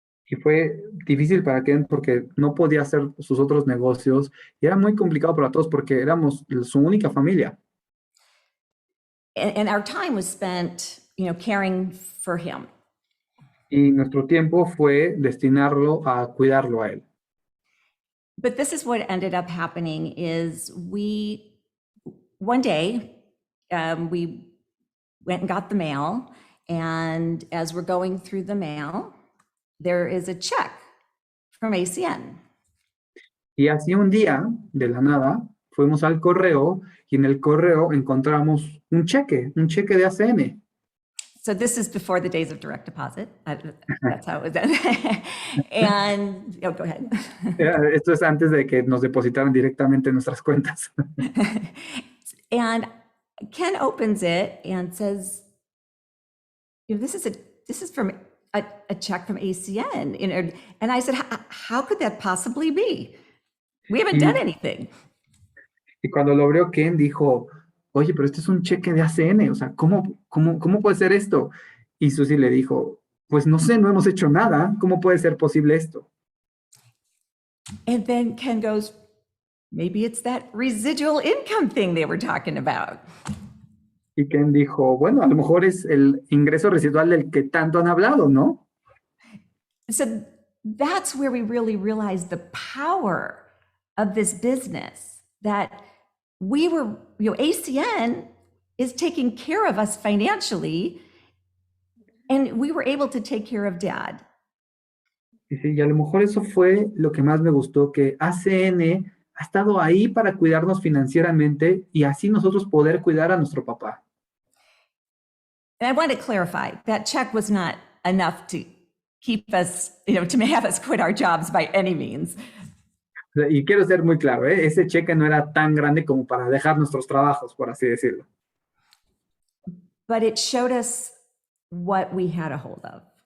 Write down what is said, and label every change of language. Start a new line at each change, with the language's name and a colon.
Spanish: Y fue difícil para Ken porque no podía hacer sus otros negocios y era muy complicado para todos porque éramos su única familia.
English: And our time was spent, caring for him.
Spanish: Y nuestro tiempo fue destinarlo a cuidarlo a él.
English: But this is what ended up happening is one day, we went and got the mail, and as we're going through the mail, there is a check from ACN.
Spanish: Y así un día, de la nada, fuimos al correo y en el correo encontramos un cheque de ACN.
English: So this is before the days of direct deposit. That's how it was done. And, go ahead.
Spanish: Esto es antes de que nos depositaran directamente en nuestras cuentas.
English: And Ken opens it and says, this is from a check from ACN. And I said, how could that possibly be? We haven't done anything.
Spanish: Y cuando lo abrió, Ken dijo, oye, pero este es un cheque de ACN, o sea, ¿cómo puede ser esto? Y Susie le dijo, pues no sé, no hemos hecho nada, ¿cómo puede ser posible esto?
English: And then Ken goes, maybe it's that residual income thing they were talking about.
Spanish: Y Ken dijo, bueno, a lo mejor es el ingreso residual del que tanto han hablado, ¿no?
English: So that's where we really realized the power of this business, that we were, ACN is taking care of us financially, and we were able to take care of Dad.
Spanish: Y a lo mejor eso fue lo que más me gustó, que ACN ha estado ahí para cuidarnos financieramente y así nosotros poder cuidar a nuestro papá.
English: And I want to clarify, that check was not enough to keep us, to have us quit our jobs by any means.
Spanish: Y quiero ser muy claro, ese cheque no era tan grande como para dejar nuestros trabajos, por así decirlo.
English: But it showed us what we had a hold of.